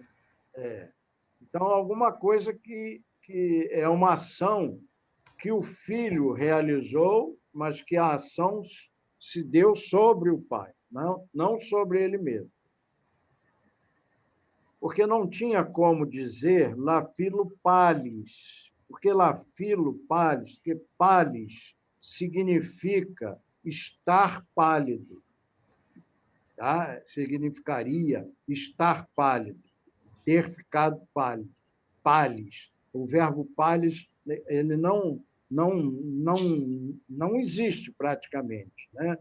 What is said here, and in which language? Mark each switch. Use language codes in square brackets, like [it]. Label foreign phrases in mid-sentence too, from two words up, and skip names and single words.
[pt] Então, alguma coisa que é uma ação que o filho realizou, mas que a ação se deu sobre o pai, não sobre ele mesmo. Porque não tinha como dizer [eo] la filo palis, [pt] porque [eo] la filo palis, [pt] que palis significa estar pálido, tá? Significaria estar pálido, ter ficado pálido, palis. O verbo palis, ele não existe praticamente, né?